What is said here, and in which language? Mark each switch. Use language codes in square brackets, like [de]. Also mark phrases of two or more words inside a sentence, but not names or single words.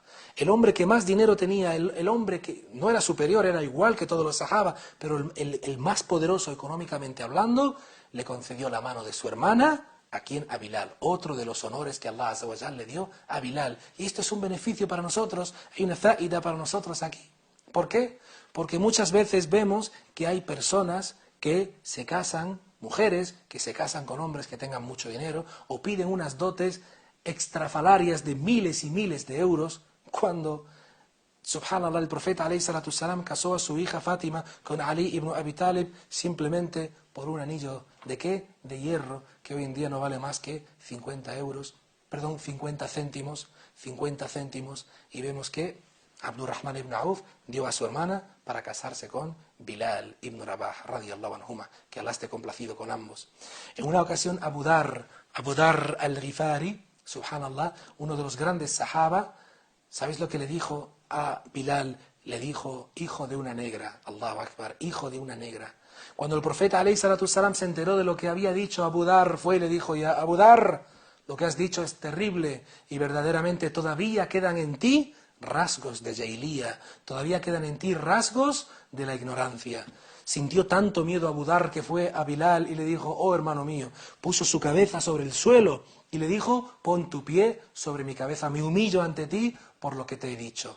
[es] El hombre que más dinero tenía, el hombre que no era superior, era igual que todos los sahaba, pero el más poderoso económicamente hablando, le concedió la mano de su hermana, ¿a quién? A Bilal. Otro de los honores que [ar] الله عز وجل [es] le dio a Bilal. Y esto es un beneficio para nosotros, hay una faida para nosotros aquí. ¿Por qué? Porque muchas veces vemos que hay personas que se casan, mujeres que se casan con hombres que tengan mucho dinero, o piden unas dotes extrafalarias de miles y miles de euros, cuando, subhanallah, el profeta [ar] عليه الصلاة السلام [es] casó a su hija Fátima con Ali ibn Abi Talib simplemente por un anillo ¿de qué? De hierro, que hoy en día no vale más que 50 euros, perdón, 50 céntimos, 50 céntimos, y vemos que Abdurrahman ibn Auf dio a su hermana para casarse con Bilal ibn Rabah, [ar] رضي الله عنهما, [es] que Allah esté complacido con ambos. En una ocasión Abu Dar al-Ghifari, subhanallah, uno de los grandes sahaba, ¿sabéis lo que le dijo a Bilal? Le dijo, hijo de una negra, [ar] الله أكبر, [es] hijo de una negra. Cuando el profeta [ar] عليه الصلاة السلام [es] se enteró de lo que había dicho Abu Dar, fue y le dijo, ya Abu Dar, lo que has dicho es terrible y verdaderamente todavía quedan en ti rasgos de Jahilía, todavía quedan en ti rasgos de la ignorancia. Sintió tanto miedo Abu Dar que fue a Bilal y le dijo, oh hermano mío, puso su cabeza sobre el suelo y le dijo, pon tu pie sobre mi cabeza, me humillo ante ti por lo que te he dicho.